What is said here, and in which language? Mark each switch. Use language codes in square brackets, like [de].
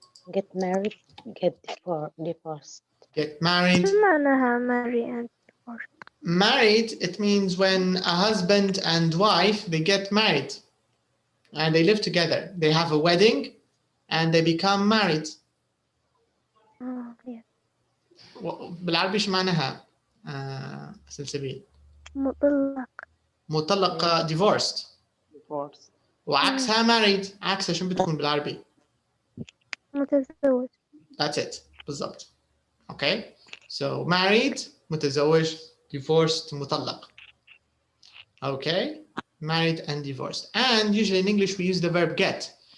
[en] Get married, get divorced. Get married. [ar] معناها [en] marry and divorce. Married, it means when a husband and wife, they get married and they live together. They have a wedding and they become married. Yeah. [ar] بالعربي شو معناها سلسبيل؟ مطلق divorced. وعكسها married. عكسها شو بتكون بالعربي؟ متزوج. [en] That's it. [ar] بالضبط. [en] Okay. So married, متزوج, divorced, مطلق. Okay. Married and divorced. And usually in English we use the verb get.